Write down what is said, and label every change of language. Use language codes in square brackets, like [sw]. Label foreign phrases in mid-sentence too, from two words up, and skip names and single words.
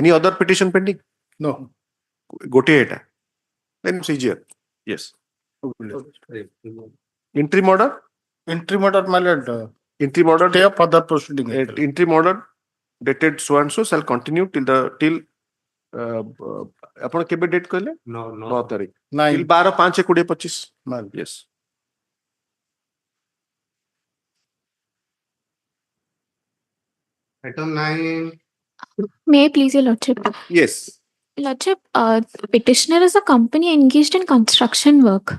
[en] Any other petition pending? No. [or] ଗୋଟେ ଏଟା. [en] Then it's easier. Yes. Interim order? Interim order, my lord. Interim order. Stay of further proceeding. Interim order dated so and so shall continue till [or] ଆପଣ କେବେ ଡେଟ୍ କହିଲେ? 9 ତାରିଖ. 12-5-20-25. [en] Yes. Item 9. May I please, your lordship? Yes. Lordship, petitioner is a company engaged in construction work.